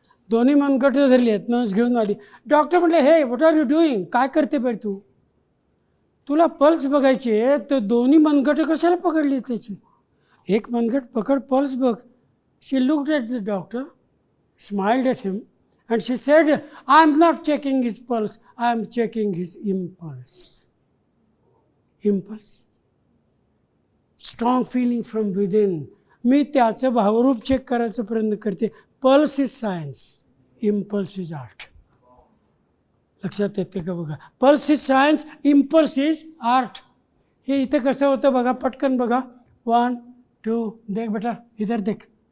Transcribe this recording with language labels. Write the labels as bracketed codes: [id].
[mr] दोन्ही मनगट धरली आहेत, नर्स घेऊन आली. डॉक्टर म्हटले, [en] हे what are you doing, [mr] काय करते बाई तू, तुला पल्स बघायची आहे तर दोन्ही मनगट कशाला पकडली त्याची, एक मनगट पकड, पल्स बघ. [en] She looked at the doctor, smiled at him and she said, I am not checking his pulse, I am checking his impulse. Impulse. Strong feeling from within. [mr] मी त्याचं भावरूप चेक करायचा प्रयत्न करते. [en] Pulse is science, impulse is art. [mr] लक्षात येते का बघा, [en] Pulse is science, impulse is art. [mr] हे इथे कसं होतं बघा, पटकन बघा. 1 2 [hi] देख बेटा, इधर देख.